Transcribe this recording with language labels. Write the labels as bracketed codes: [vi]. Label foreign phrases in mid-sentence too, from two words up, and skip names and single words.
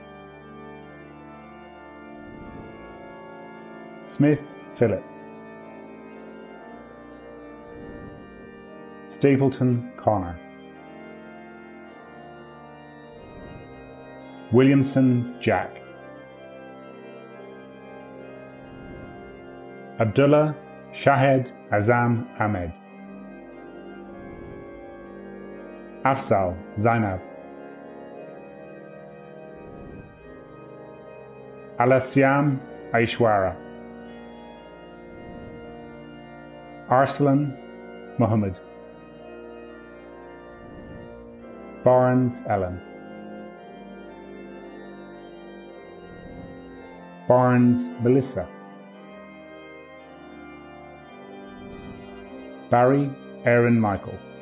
[en] Smith Philip. Stapleton Connor. Williamson Jack. Abdullah Shahed Azam Ahmed. Afzal Zainab. Alasyam Aishwara. Arslan Muhammad. Barnes Ellen. Barnes Melissa. Barry Aaron Michael.